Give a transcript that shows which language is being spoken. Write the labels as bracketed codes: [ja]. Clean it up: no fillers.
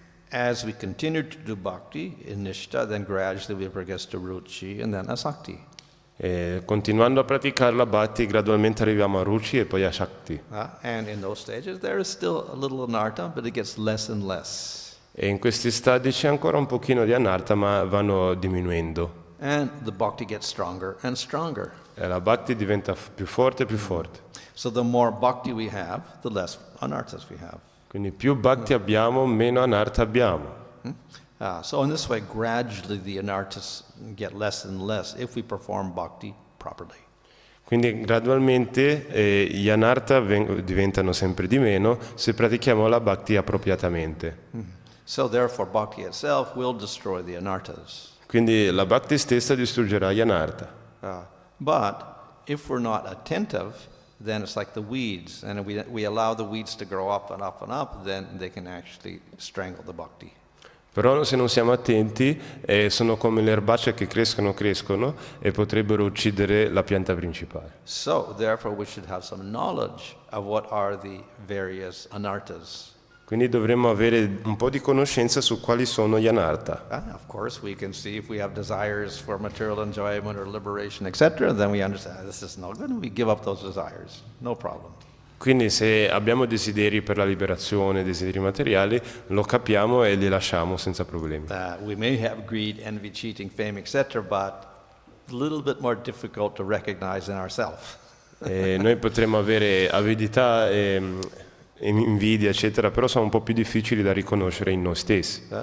[en] As we continue to do bhakti in nishta, then gradually we progress to ruchi and then asakti. [it] E continuando a praticare la bhakti, gradualmente arriviamo a ruchi e poi a shakti. [en] And in those stages, there is still a little anartha, but it gets less and less. [it] E in questi stadi c'è ancora un pochino di anartha, ma vanno diminuendo. [en] And the bhakti gets stronger and stronger. [it] E la bhakti diventa più forte e più forte. [en] So the more bhakti we have, the less anarthas we have. [it] Quindi più bhakti abbiamo, meno anartha abbiamo. [en] So in this way, gradually the anarthas get less and less if we perform bhakti properly. [it] Quindi gradualmente gli anartha diventano sempre di meno se pratichiamo la bhakti appropriatamente. [en] So therefore, bhakti itself will destroy the anarthas. [it] Quindi la bhakti stessa distruggerà gli anartha. [en] But if we're not attentive, then it's like the weeds, and if we allow the weeds to grow up and up and up, then they can actually strangle the bhakti. [it] Però se non siamo attenti, sono come le erbacce che crescono e potrebbero uccidere la pianta principale. [en] So therefore, we should have some knowledge of what are the various anarthas. [it] Quindi dovremmo avere un po' di conoscenza su quali sono gli anartha. [en] Of course, we can see if we have desires for material enjoyment or liberation, etc., then we understand this is no good, and we give up those desires. No problem. [it] Quindi se abbiamo desideri per la liberazione, desideri materiali, lo capiamo e li lasciamo senza problemi. [en] We may have greed, envy, cheating, fame, etc., but a little bit more difficult to recognize in ourselves. [it] Noi potremmo avere avidità, invidia, eccetera, però sono un po' più difficili da riconoscere in noi stessi.